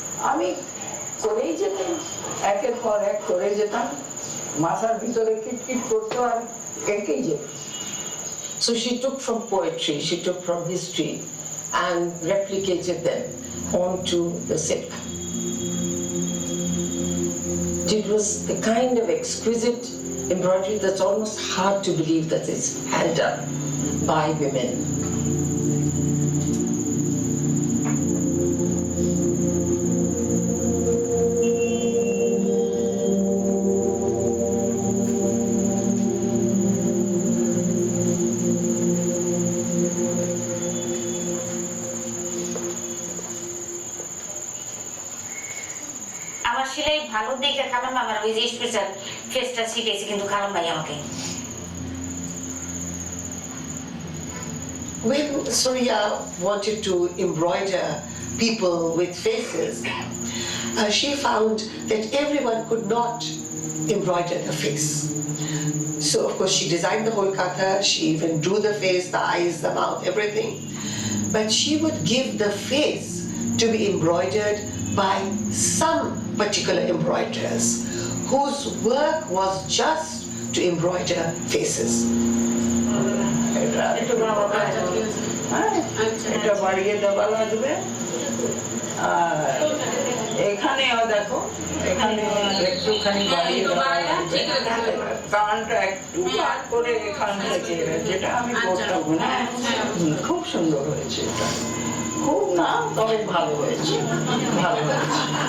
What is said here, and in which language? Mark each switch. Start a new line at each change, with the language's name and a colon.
Bangla: আমি করেই যেতাম, একের পর এক করে যেতাম, মাথার ভিতরে কিটকিট করতো আর এঁকেই যেত।
English: So she took from poetry, she took from history and replicated them onto the silk. It was the kind of exquisite embroidery that's almost hard to believe that it's hand done by women.
Bangla: আমার সেলাই ভালো দেখে খালাম আমার ওই যে special ফেসটা শিখেছি কিন্তু খালাম ভাই আমাকে
English: When Surya wanted to embroider people with faces, she found that everyone could not embroider the face. So of course she designed the whole Kantha, she even drew the face, the eyes, the mouth, everything. But she would give the face to be embroidered by some particular embroiderers whose work was just to embroider faces.
Bangla: এটা বাড়িয়ে দেওয়া লাগবে আর এখানেও দেখো এখানে একটুখানি বাড়িয়ে দেওয়া লাগবে কানটা একটু বার করে এখান থেকে যেটা আমি করতাম না খুব সুন্দর হয়েছে এটা খুব না তবে ভালো হয়েছে ভালো হয়েছে